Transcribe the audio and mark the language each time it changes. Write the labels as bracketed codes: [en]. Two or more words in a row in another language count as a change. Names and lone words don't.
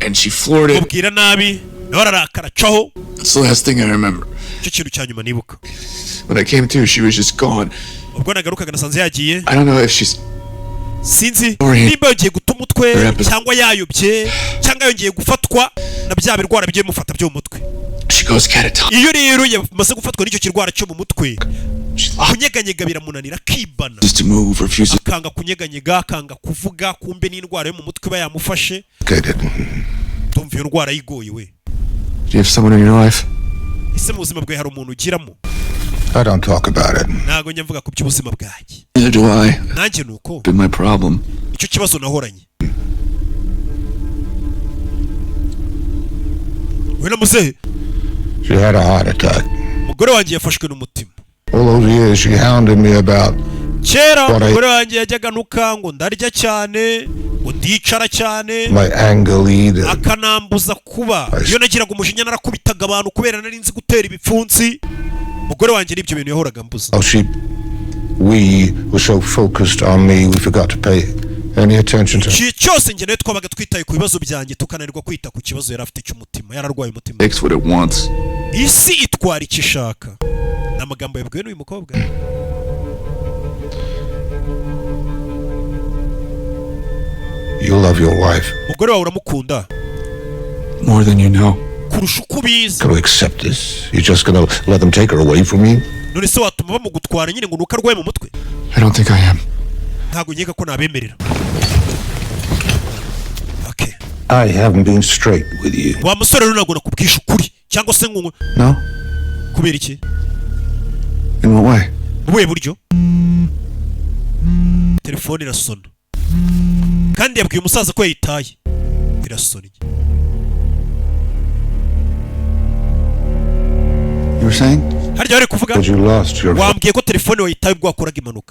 [en] and she floored it. [rw] Mubwira nabi. Nawe ararakara caho. [en] That's the last thing I remember. [rw] Icyo kintu cya nyuma nibuka. [en] When I came to, she was just gone. [rw] Ubwo nagarukaga nasanze yagiye. [en] I don't know if she's [rw] Sinzi Sorry. niba yongeye guta umutwe Rapid. cyangwa yayobye cyangwa yongeye gufatwa na bya birwara bigiye mufata byo mu mutwe. [en] she goes catatonic. [rw] Iyo rero yamaze gufatwa n'icyo kirwara cyo mu mutwe, [en] She lost [rw] kunyeganyega biramunanira akibana. [en] to move, refuses. [rw] Akanga kunyeganyega, akanga kuvuga, kumbe n'indwara yo mu mutwe iba yamufashe. Okay, Tumva iyo ndwara yigoye we. [en] Do you have someone in your life? [rw] Ese mu buzima bwawe hari umuntu ugiramo? [en] I don't talk about it. [rw] Ntago njya mvuga ku by'ubuzima bwanjye. [en] Neither do I. [rw] Nanjye nuko [en] Been my problem. [rw] icyo kibazo nahoranye. We na muzehe, [en] She had a heart attack. [rw] umugore wanjye yafashwe n'umutima. [en] All those years she hounded me about [rw] Kera [en] What I- [rw] umugore wanjye yajyaga nuka ngo ndarya cyane, ngo ndicara cyane, [en] my anger lead. [rw] akanambuza kuba. Iyo nagiraga umujinya narakubitaga abantu kubera nari nzi gutera ibipfunsi. Umugore wanjye n'ibyo bintu yahoraga mbuza. [en] Oh, we were so focused on me, we forgot to pay any attention to. [rw] Igihe cyose njye nawe twabaga twitaye ku bibazo byanjye tukananirwa kwita ku kibazo yari afite cy'umutima. Yararwaye umutima. [en] Takes what it wants. [rw] Isi itwara icyo ishaka. Ni amagambo yabwiwe n'uyu mukobwa. [en] You love your wife. [rw] umugore wawe uramukunda [en] More than you know. [rw] kurusha uko ubizi. [en] Can we accept this? You're just gonna let them take her away from you? [rw] none se watuma bamugutwara nyine ngo nuko arwaye mu mutwe? [en] I don't think I am. [rw] ntabwo nkeka ko nabemerera. Okay. [en] I haven't been straight with you. [rw] wa musore rero ntabwo nakubwisha ukuri cyangwa se ngo No? kubera iki? [en] In what way? [rw] mu buhe buryo? telefone irasona kandi yabwiye umusaza ko yayitaye. irasona. [en] You were saying? [rw] harya wari kuvuga? [en] But you lost your [rw] wambwiye ko telefone wayitaye ubwo wakoraga impanuka.